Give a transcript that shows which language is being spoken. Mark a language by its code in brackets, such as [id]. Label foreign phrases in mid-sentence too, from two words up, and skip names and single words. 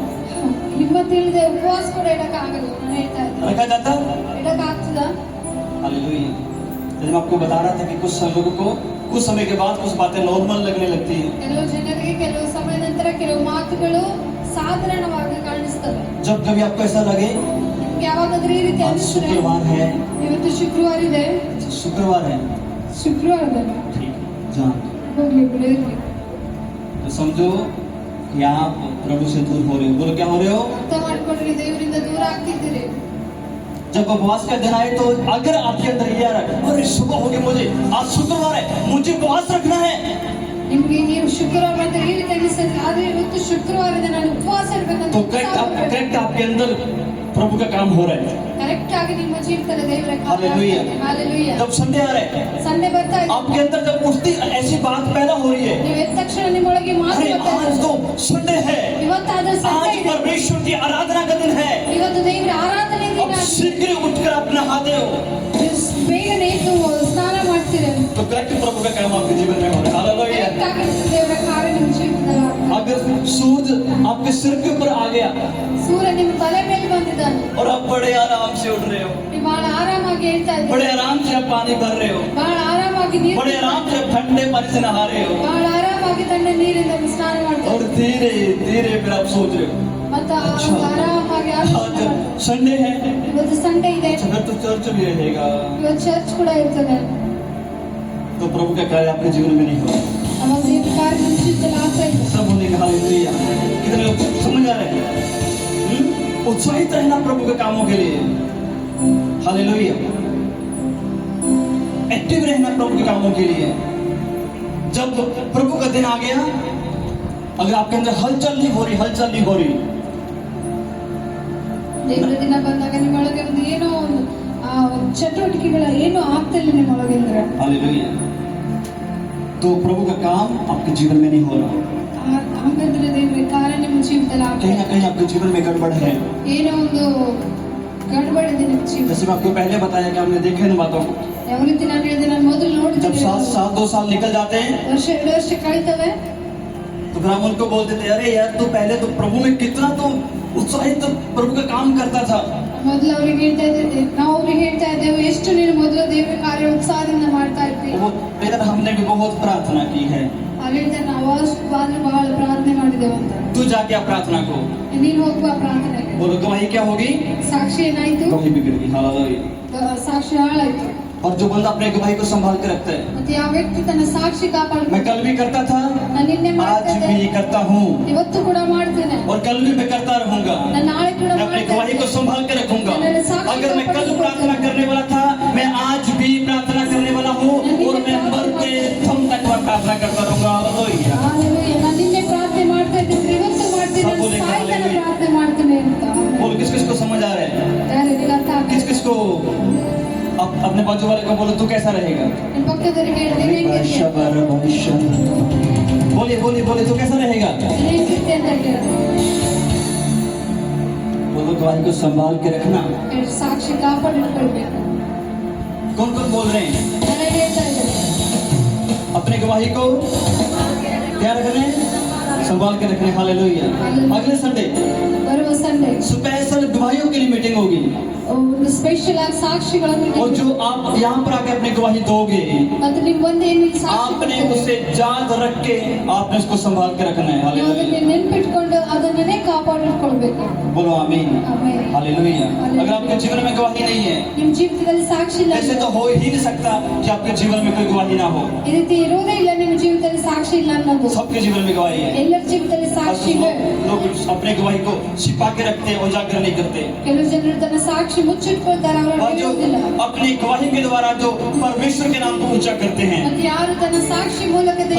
[kn] ಹಿಮ್ಮತ್ ಇಲ್ಲದೆ ಉಪವಾಸ ಕೂಡ ಇಡಕ್ಕಾಗಲ್ಲ. ನಾನು ಹೇಳ್ತಾ ಇದ್ದೆ, [hi] रखा जाता? [kn] ಇಡಕ್ಕಾಗ್ತದ? [hi] हालेलुया। जब मैं आपको बता रहा था कि कुछ लोगों को कुछ समय के बाद कुछ बातें नॉर्मल लगने लगती है। [kn] ಕೆಲವು ಜನರಿಗೆ ಕೆಲವು ಸಮಯ ನಂತರ ಕೆಲವು ಮಾತುಗಳು ಸಾಧಾರಣವಾಗಿ ಕಾಣಿಸ್ತವೆ. [hi] जब कभी आपको ऐसा लगे [kn] ನಿಮ್ಗೆ ಯಾವಾಗಾದ್ರೂ ಈ ರೀತಿ [hi] आज [kn] ಅನಿಸಿದ್ರೆ, [hi] शुक्रवार है, [kn] ಇವತ್ತು ಶುಕ್ರವಾರ ಇದೆ, [hi] शुक्रवार है, [kn] ಶುಕ್ರವಾರದಲ್ಲಿ [hi] ठीक है, जान [kn] ಹೋಗ್ಲಿ ಬಿಡಿರ್ಲಿ, [hi] तो समझो कि आप प्रभु से दूर हो रहे हो। बोलो क्या हो रहे हो? [kn] ಅರ್ಥ ಮಾಡ್ಕೊಂಡ್ರಿ, ದೇವರಿಂದ ದೂರ ಆಗ್ತಿದ್ದೀರಿ. [hi] जब उपवास का दिन आए तो अगर आपके अंदर ये आ रहा है, अरे सुबह हो गया, मुझे आज शुक्रवार है, मुझे उपवास रखना है, [kn] ನಿಮ್ಗೆ ನೀವು ಶುಕ್ರವಾರ ಅಂತ ಈ ರೀತಿ ಅನಿಸ್ತದೆ, ಆದ್ರೆ ಇವತ್ತು ಶುಕ್ರವಾರ ಇದೆ, ನಾನು ಉಪವಾಸ ಇರ್ಬೇಕಂತ [hi] तो करेक्ट आपके अंदर प्रभु का काम हो रहा है। [kn] ಕರೆಕ್ಟ್ ಆಗಿ ನಿಮ್ಮ ಜೀವಿತದಲ್ಲಿ ದೇವರ Hallelujah. Hallelujah. [hi] जब संडे आ रहा है, [kn] ಸಂಡೆ ಬರ್ತಾ ಇದೆ, [hi] आपके अंदर जब उठती ऐसी बात पैदा हो रही है, [kn] ನೀವು ಎದ್ದ ತಕ್ಷಣ ನಿಮ್ಮೊಳಗೆ ಮಾತು [hi] अरे [kn] ಬರ್ತಾ [hi] आज [kn] ಇದೆ. [hi] तो संडे है, [kn] ಇವತ್ತಾದ್ರೆ ಸಂಡೆ [hi] आज [kn] ಇದೆ, [hi] परमेश्वर की आराधना का दिन है, [kn] ಇವತ್ತು ದೇವರ ಆರಾಧನೆ [hi] अब [kn] ದಿನ. [hi] शीघ्र उठकर आप नहाते हो, [kn] ನೀವು ಬೇಗನೆ ಎದ್ದು ಸ್ನಾನ ಮಾಡ್ತೀರಿ. [hi] तो करेक्ट प्रभु का काम आपके जीवन में हो रहा है। हालेलुया। [kn] ಕರೆಕ್ಟ್ ಆಗಿ ದೇವರ ಕಾರ್ಯ ನಿಮ್ಮ ಜೀವಿತದಲ್ಲಿ ಆಗ್ತದೆ. [hi] अगर सूरज आपके सिर के ऊपर आ गया [kn] ಸೂರ್ಯ ನಿಮ್ಮ ತಲೆ ಮೇಲೆ ಬಂದಿದ್ದಾನೆ, [hi] और आप बड़े आराम से उठ रहे हो, [kn] ನೀವು ಬಹಳ ಆರಾಮಾಗಿ ಹೇಳ್ತಾ ಇದ್ದೀರಿ, [hi] बड़े आराम से आप पानी भर रहे हो, [kn] ಬಹಳ ಆರಾಮಾಗಿ ನೀರು, [hi] बड़े आराम से आप ठंडे पानी से नहा रहे हो, [kn] ಬಹಳ ಆರಾಮಾಗಿ ತಣ್ಣ ನೀರಿಂದ ಸ್ನಾನ ಮಾಡ್ತಾರೆ, [hi] और धीरे धीरे फिर आप सोच रहे हो [kn] ಮತ್ತೆ ಆರಾಮಾಗಿ [hi] आज संडे है, [kn] ಇವತ್ತು ಸಂಡೆ ಇದೆ, [hi] फिर तो चर्च भी रहेगा, [kn] ಇವತ್ತು ಚರ್ಚ್ ಕೂಡ ಇರ್ತದೆ. [hi] तो प्रभु का कार्य आपके जीवन में नहीं होगा। [kn] ಅವಾಗ ದೇವರ ಕಾರ್ಯ ನಿಮ್ಮ ಜೀವಿತದಲ್ಲಿ ಆಗ್ತಾ ಇದೆ. [hi] सब होने का हालेलुया। कितने लोग समझ आ रहे हैं? उत्साहित रहना प्रभु के कामों के लिए, हालेलुया। एक्टिव रहना प्रभु के कामों के लिए। जब प्रभु का दिन आ गया, अगर आपके अंदर हलचल नहीं हो रही, [kn] ದೇವರ ದಿನ ಬಂದಾಗ ನಿಮ್ಮೊಳಗೆ ಒಂದು ಏನೋ ಒಂದು ಚಟುವಟಿಕೆಗಳ ಏನು ಆಗ್ತಿಲ್ಲ ನಿಮ್ಮೊಳಗಿಂದ್ರೆ [hi] हालेलुया। तो प्रभु का काम आपके जीवन में नहीं हो रहा, [kn] ಹಂಗಂದ್ರೆ ದೇವ್ರ ಕಾರ್ಯ ನಿಮ್ಮ ಜೀವಿತದಲ್ಲಿ [hi] कहीं ना कहीं आपके जीवन में गड़बड़ है। [kn] ಏನೋ ಒಂದು ಗಡ್ಬಡಿದೆ ನಿಮ್ಮ ಜೀವಿತ [hi] जैसे मैं आपको पहले बताया कि हमने देखे इन बातों को, [kn] ಯಾವ ರೀತಿ ನಾನು ಹೇಳಿದೆ ನಾನು ಮೊದಲು [hi] जब [kn] ನೋಡ್ತಿದ್ದೆ [hi] साल 2 साल निकल जाते हैं [kn] ವರ್ಷ 2 ವರ್ಷ ಕಳೀತವೆ [hi] तो फिर हम उनको बोलते थे, अरे यार तू पहले तो प्रभु में कितना तो उत्साहित प्रभु का काम करता था, [kn] ಮೊದಲು ಅವ್ರಿಗೆ ಹೇಳ್ತಾ ಇದ್ದೆ ನಾವು ಅವ್ರಿಗೆ ಹೇಳ್ತಾ ಇದ್ದೇವೆ ಎಷ್ಟು ನೀನು ಮೊದಲು ದೇವರ ಕಾರ್ಯ ಉತ್ಸಾಹದಿಂದ ಮಾಡ್ತಾ ಇದ್ದಿ [hi] वो फिर हमने भी बहुत प्रार्थना की है। [kn] ಆಗ ಹೇಳ್ತಾರೆ ನಾವು ಅಷ್ಟು ಬಹಳ ಪ್ರಾರ್ಥನೆ ಮಾಡಿದ್ದೇವೆ ಅಂತ [hi] तू जाके आप प्रार्थना को [kn] ನೀನು ಹೋಗುವ ಪ್ರಾರ್ಥನೆಗೆ [hi] बोलो, गवाही क्या होगी? [kn] ಸಾಕ್ಷಿ ಏನಾಯ್ತು [hi] गवाही बिगड़ गई। हालेलुया। [kn] ಸಾಕ್ಷಿ ಹಾಳಾಯ್ತು [hi] और जो बंदा अपने गवाही को संभाल के रखता है, [kn] ಮತ್ತೆ ಯಾವ ವ್ಯಕ್ತಿ ತನ್ನ ಸಾಕ್ಷಿ [hi] मैं [kn] ಕಾಪಾಡ್ಬೇಕು [hi] कल भी करता था, [kn] ನಾನು ನಿನ್ನೆ [hi] आज [kn] ಮಾಡ್ತಿದ್ದೆ [hi] भी करता हूँ [kn] ಇವತ್ತು ಕೂಡ ಮಾಡ್ತೇನೆ [hi] और कल भी मैं करता रहूंगा। [kn] ನಾನು नाಳೆ ಕೂಡ [hi] मैं अपनी गवाही को [kn] ಮಾಡ್ತೇನೆ [hi] संभाल के रखूंगा। अगर मैं कल प्रार्थना करने वाला था, मैं आज भी प्रार्थना करने वाला हूँ और मैं मरते दम तक मैं प्रार्थना करता रहूंगा। हालेलुया। [kn] ಹಾಲೆಲೂಯಾ ನಾನು ನಿನ್ನೆ ಪ್ರಾರ್ಥನೆ ಮಾಡ್ತಾ ಇದ್ದೆ ಇವತ್ತು ಮಾಡ್ತೀನಿ [hi] सब बोलेंगे ಸಾಯಿತನ हालेलुया। [kn] ಪ್ರಾರ್ಥನೆ ಮಾಡ್ತೇನೆ ಅಂತ [hi] बोलो, किस किस को समझ आ रहा है? [kn] ಯಾರಿಗೆ ಅರ್ಥ [hi] किस [kn] ಆಗ್ತದೆ [hi] किस को अपने बाजू वाले को बोलो, तू कैसा रहेगा? [kn] ನಿಮ್ಮ ಪಕ್ಕದವರಿಗೆ ಹೇಳಿ ನೀನು ಹೆಂಗಿರ್ತೀಯ [hi] बोलिए बोलिए बोलिए, तू कैसा रहेगा? [kn] ನೀನು ಹೆಂಗಿರ್ತೀಯ ಅಂತ ಕೇಳು [hi] बोलो, गवाही को संभाल के रखना। [kn] ಹೇಳಿ, ಸಾಕ್ಷಿ ಕಾಪಾಡಿಟ್ಕೊಳ್ಬೇಕು [hi] कौन कौन बोल रहे हैं? [kn] ನಾನು ಹೇಳ್ತಾ ಇದ್ದೇನೆ [hi] अपने गवाही को क्या रखने? संभाल के रखने। हालेलुया। अगले संडे [kn] ಬರುವ ಸಂಡೆ [hi] स्पेशल गवाहियों के लिए मीटिंग होगी, [kn] ಒಂದು ಸ್ಪೆಷಲ್ ಆಗಿ ಸಾಕ್ಷಿಗಳನ್ನು [hi] और जो आप यहाँ पर आके अपनी गवाही दोगे, [kn] ಮತ್ತು ನೀವು ಒಂದೇ ಇಲ್ಲಿ ಸಾಕ್ಷಿ [hi] आपने [kn] ಕೊಡ್ತೀರಿ. [hi] उसे याद रख के आपने उसको संभाल के रखना है। [kn] ನೀವು ಅದನ್ನ [hi] हालेलुया। [kn] ನೆನ್ಪಿಟ್ಕೊಂಡು ಅದನ್ನೇ ಕಾಪಾಡಿಟ್ಕೊಳ್ಬೇಕು [hi] बोलो आमीन। [kn] ಆಮೇಲೆ [hi] हालेलुया। अगर आपके जीवन में गवाही नहीं है, [kn] ನಿಮ್ ಜೀವಿತದಲ್ಲಿ ಸಾಕ್ಷಿ ಇಲ್ಲ [hi] ऐसे तो हो ही नहीं सकता कि आपके जीवन में कोई गवाही ना हो। [kn] ಈ ರೀತಿ ಇರೋದೇ ಇಲ್ಲ ನಿಮ್ಮ ಜೀವಿತದಲ್ಲಿ ಸಾಕ್ಷಿ ಇಲ್ಲ ಅನ್ನೋದು [hi] सबके जीवन में गवाही है। [kn] ಎಲ್ಲರ ಜೀವಿತದಲ್ಲಿ [hi] और [kn] ಸಾಕ್ಷಿ [hi] कुछ [kn] ಇದೆ [hi] लोग अपने गवाही को छिपा के रखते हैं, उजागर नहीं करते। [kn] ಕೆಲವು ಜನರು ತನ್ನ ಸಾಕ್ಷಿ ಮುಚ್ಚಿಟ್ಕೊಳ್ತಾರೆ ಅವರು [hi] और जो [kn] ಹೇಳೋದಿಲ್ಲ [hi] अपनी गवाही के द्वारा जो परमेश्वर के नाम को ऊंचा करते हैं, [kn] ಮತ್ತೆ ಯಾರು ತನ್ನ ಸಾಕ್ಷಿ ಮೂಲಕ ದೇವರ